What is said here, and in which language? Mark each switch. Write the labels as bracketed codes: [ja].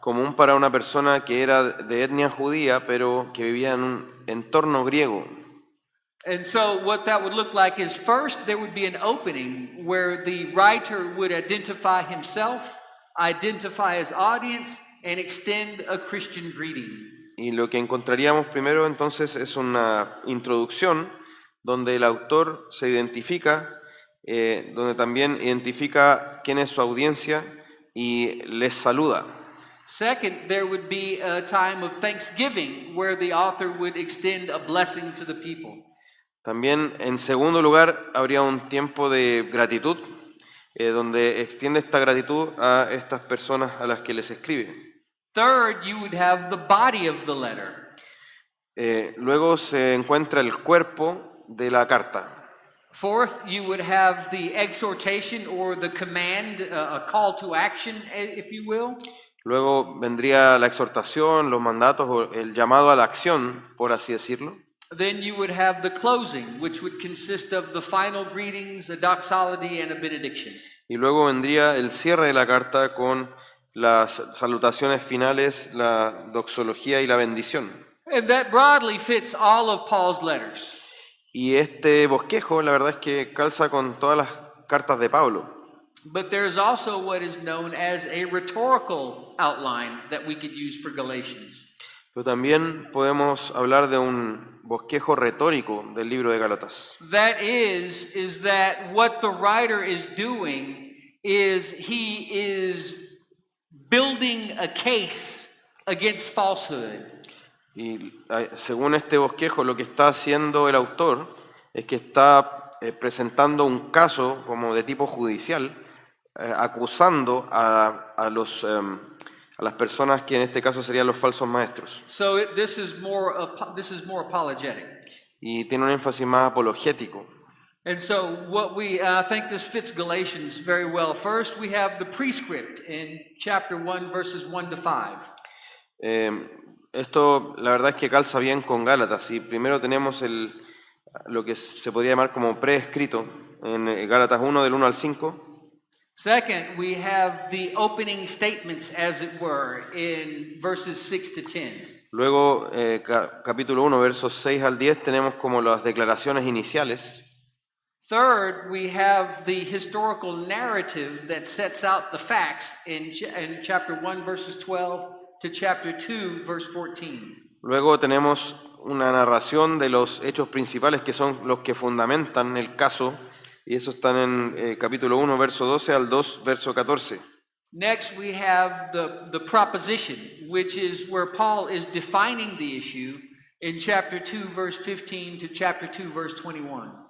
[es] común para una persona que era de etnia judía, pero que vivía en un entorno griego. [en] And so what that would look like is first there would be an opening where the writer would identify himself, identify his audience, and extend a Christian greeting. [es] Y lo que encontraríamos primero entonces es una introducción donde el autor se identifica, donde también identifica quién es su audiencia y les saluda. [en] Second, there would be a time of thanksgiving where the author would extend a blessing to the people. [es] También, en segundo lugar, habría un tiempo de gratitud, donde extiende esta gratitud a estas personas a las que les escribe. [en] Third, you would have the body of the letter. [es] Luego se encuentra el cuerpo de la carta. [en] Fourth, you would have the exhortation or the command, a call to action, if you will. [es] Luego vendría la exhortación, los mandatos o el llamado a la acción, por así decirlo. [en] Then you would have the closing, which would consist of the final greetings, a doxology, and a benediction. [es] Y luego vendría el cierre de la carta con las salutaciones finales, la doxología y la bendición. [en] And that broadly fits all of Paul's letters. [es] Y este bosquejo, la verdad es que calza con todas las cartas de Pablo. [en] But there's also what is known as a rhetorical outline that we could use for Galatians. [es] Pero también podemos hablar de un bosquejo retórico del libro de Gálatas. [en] That is that what the writer is doing is he is building a case against falsehood. [es] Y según este bosquejo, lo que está haciendo el autor es que está presentando un caso como de tipo judicial, acusando a las personas que en este caso serían los falsos maestros. [en] So this is more apologetic. [es] Y tiene un énfasis más apologético. [en] And so what I think this fits Galatians very well. First, we have the prescript in chapter 1, verses 1 to 5. [es] Esto la verdad es que calza bien con Gálatas. Y primero tenemos lo que se podría llamar como preescrito en Gálatas 1 del 1 al 5. [en] Second, we have the opening statements, as it were, in verses 6 to 10. [es] Luego, capítulo 1, versos 6 al 10, tenemos como las declaraciones iniciales. [en] Third, we have the historical narrative that sets out the facts in chapter 1, verses 12 to chapter 2, verse 14. [es] Luego tenemos una narración de los hechos principales que son los que fundamentan el caso, y eso están en capítulo 1, verso 12 al 2, verso 14. [en] Next, we have the proposition, which is where Paul is defining the issue in chapter 2, verse 15 to chapter 2, verse 21.